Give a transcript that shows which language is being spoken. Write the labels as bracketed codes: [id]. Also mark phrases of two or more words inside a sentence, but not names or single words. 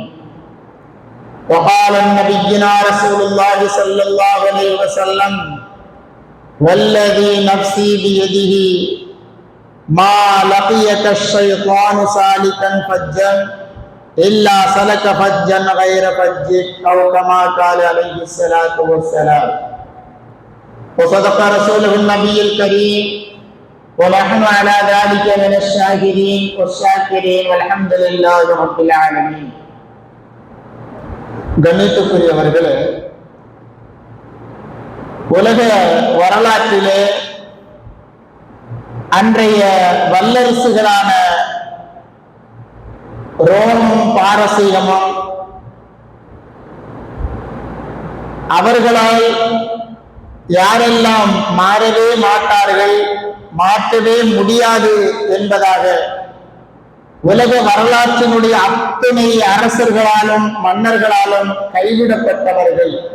[ar] وقال نبينا رسول الله صلى الله عليه وسلم والذي نفسي بيده ما لقيك الشيطان سالكا فجا إلا سلك فجا غير فجك أو كما قال عليه الصلاة والسلام. وصدق رسوله النبي الكريم ونحن على ذلك من الشاهدين والشاكرين والحمد لله رب العالمين. [ta] கண்ணியத்துக்குரியவர்களே, உலக வரலாற்றிலே அன்றைய வல்லரசுகளான ரோமும் பாரசீகமும் அவர்களால் யாரெல்லாம் மாறவே மாட்டார்கள், மாற்றவே முடியாது என்பதாக உலக வரலாற்றினுடைய அத்தனை அரசர்களாலும் மன்னர்களாலும் கைவிடப்பட்டவர்கள்.